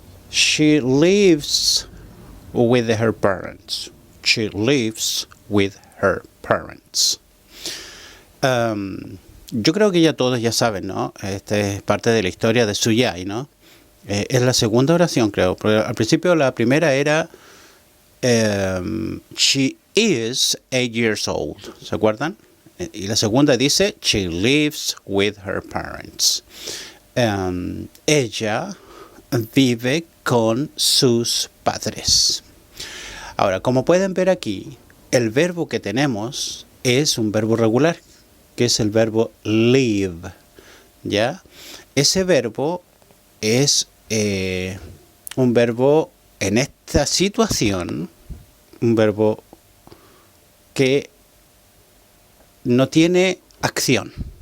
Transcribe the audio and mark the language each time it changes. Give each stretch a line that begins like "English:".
English: She lives with her parents. She lives with her parents.
Spanish: Yo creo que ya todos ya saben, ¿no? Esta es parte de la historia de Suyai, ¿no? Es la segunda oración, creo. Porque al principio la primera era
English: she is 8 years old.
Spanish: ¿Se acuerdan? Y la segunda dice,
English: she lives with her parents.
Spanish: Ella vive con sus padres. Ahora, como pueden ver aquí, el verbo que tenemos es un verbo regular, que es el verbo live. ¿Ya? Ese verbo es un verbo en esta situación, un verbo que no tiene acción.